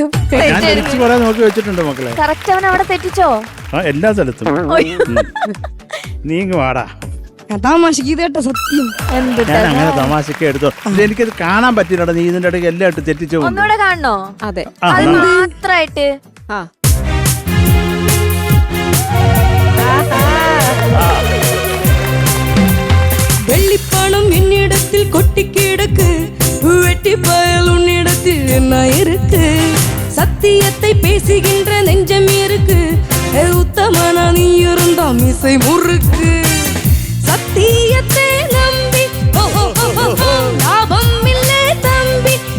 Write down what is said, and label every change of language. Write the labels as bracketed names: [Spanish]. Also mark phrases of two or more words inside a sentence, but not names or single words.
[Malayalam] ഞാൻ തിരിച്ചു പറയാൻ നോക്കി വെച്ചിട്ടുണ്ട് മക്കളെ. കറക്റ്റ് അവൻ അവിടെ തെറ്റിച്ചോ? ആ എല്ലാ സ്ഥലത്തും. നീങ്ങ് വാടാ. തമാശക്ക് കേട്ട സത്യം. ഞാൻ അങ്ങനെ തമാശക്ക് എടുത്തോ. എനിക്കത് കാണാൻ പറ്റില്ലടാ. നീ ഇതിന്റെ ഇടയ്ക്ക് എല്ലാം ഇട്ട് തെറ്റിച്ചു. ഒന്നുകൂടെ കാണണോ? അതെ, അത് മാത്രായിട്ട്. ആ [Tamil] வெள்ளிப்பணம் என்னிடத்தில் கொட்டி கிடக்கு, வெட்டி பயல் உன்னிடத்தில் என்ன இருக்கு, சத்தியத்தை பேசுகின்ற நெஞ்சம் இருக்கு, உத்தமனா நீ இருந்தா மிசை முறுக்கு, சத்தியத்தை நம்பி லாபம் இல்லை தம்பி,